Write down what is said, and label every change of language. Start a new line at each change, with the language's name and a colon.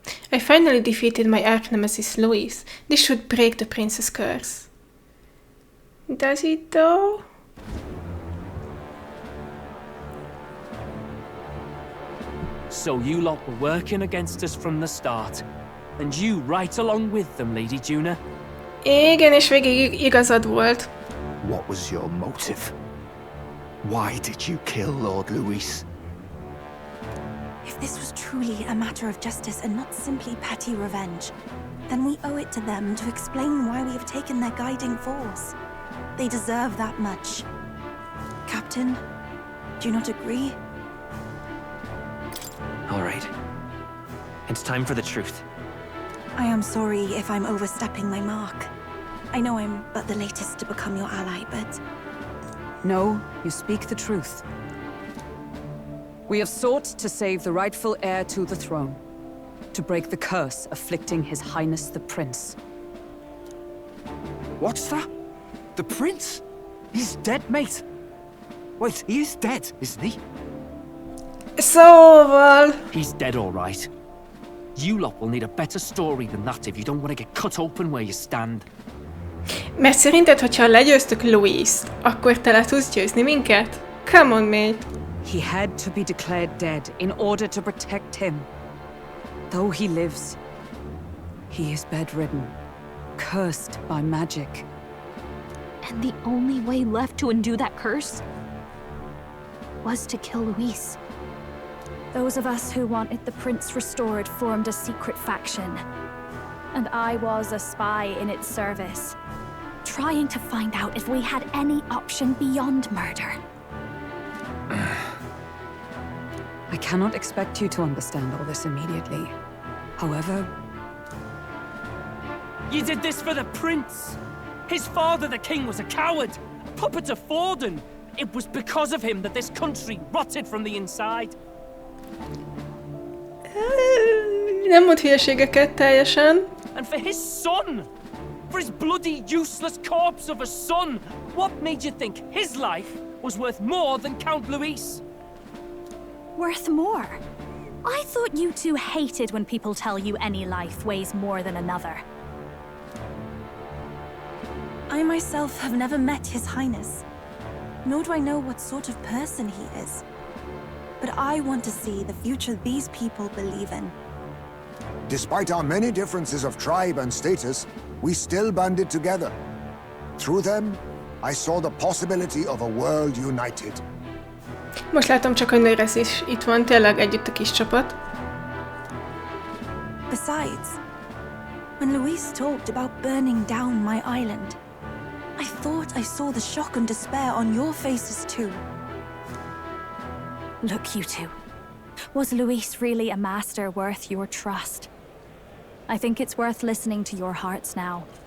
English: I finally defeated my arch-nemesis Louis. This should break the prince's curse. Does it though? So you lot were working against us from the start. And you right along with them, Lady Juna.
Hungarian: Igen, és végig igazad volt.
English: What was your motive? Why did you kill Lord Luis? If this was truly a matter of justice and not simply petty revenge, then we owe it to them to explain why we have taken their guiding force. They deserve that much. Captain, do you not agree? All right. It's time for the truth. I am sorry if I'm overstepping my mark. I know I'm but the latest to become your ally, but... No, you speak the truth. We have sought to save the rightful heir to the throne, to break the curse afflicting His Highness the Prince. What's that? The prince? He's dead, mate. Wait, he is dead, isn't he?
Hungarian: Szóval...
English: He's dead, all right. You lot will need a better story than that if you don't want to get cut open where you stand.
Hungarian: Mert szerinted, hogyha legyőztük Luist, akkor te le tudsz győzni minket?
English: Come on, mate. He had to be declared dead in order to protect him. Though he lives, he is bedridden, cursed by magic. And the only way left to undo that curse was to kill Luis. Those of us who wanted the prince restored formed a secret faction. And I was a spy in its service, trying to find out if we had any option beyond murder. I cannot expect you to understand all this immediately. However... You did this for the prince! His father, the king, was a coward! Puppet to Forden! It was because of him that this country rotted from the inside.
Hungarian: Nem mond hülyeségeket teljesen.
English: And for his son! For his bloody, useless corpse of a son! What made you think his life was worth more than Count Luis? Worth more? I thought you two hated when people tell you any life weighs more than another. I myself have never met His Highness, nor do I know what sort of person he is. But I want to see the future these people believe in. Despite our many differences of tribe and status, we still banded together. Through them, I saw the possibility of a world united.
Hungarian: Most látom csak, hogy Nőresz is itt van, tényleg együtt a kis csapat.
English: Besides, when Luis talked about burning down my island, I thought I saw the shock and despair on your faces too. Look, you two. Was Luis really a master worth your trust? I think it's worth listening to your hearts now.